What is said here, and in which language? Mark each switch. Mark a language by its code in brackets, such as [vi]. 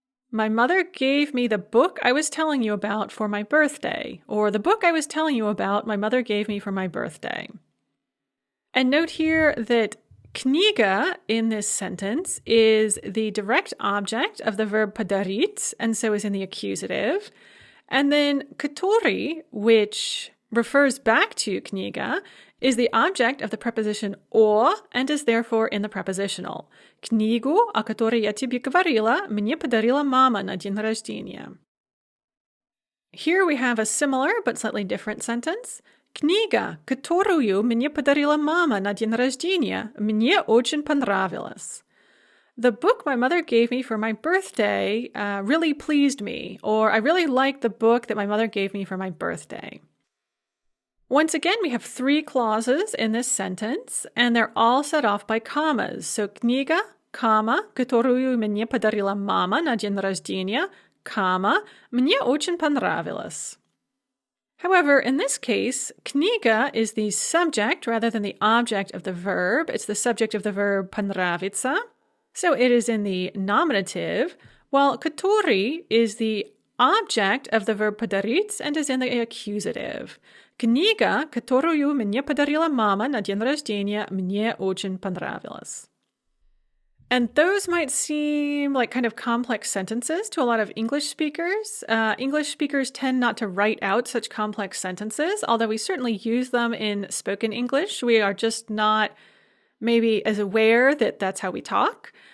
[en] My mother gave me the book I was telling you about for my birthday, or the book I was telling you about my mother gave me for my birthday. And note here that книга in this sentence is the direct object of the verb подарить, and so is in the accusative. And then который, which refers back to книга, is the object of the preposition о and is therefore in the prepositional. [ru] Книгу, о которой я тебе говорила, мне подарила мама на день рождения. [en] Here we have a similar but slightly different sentence. [ru] Книга, которую мне подарила мама на день рождения, мне очень понравилась. [en] The book my mother gave me for my birthday really pleased me, or I really liked the book that my mother gave me for my birthday. Once again, we have three clauses in this sentence, and they're all set off by commas. So, книга, comma, [ru] которую мне подарила мама на день рождения, [en] comma, [ru] мне очень понравилось. [en] However, in this case, kniga is the subject rather than the object of the verb. It's the subject of the verb понравиться. So it is in the nominative, while который is the object of the verb подарить and is in the accusative. [ru] Книга, которую мне подарила мама на день рождения, мне очень понравилась. [en] And those might seem like kind of complex sentences to a lot of English speakers. English speakers tend not to write out such complex sentences, although we certainly use them in spoken English. We are just not maybe as aware that that's how we talk.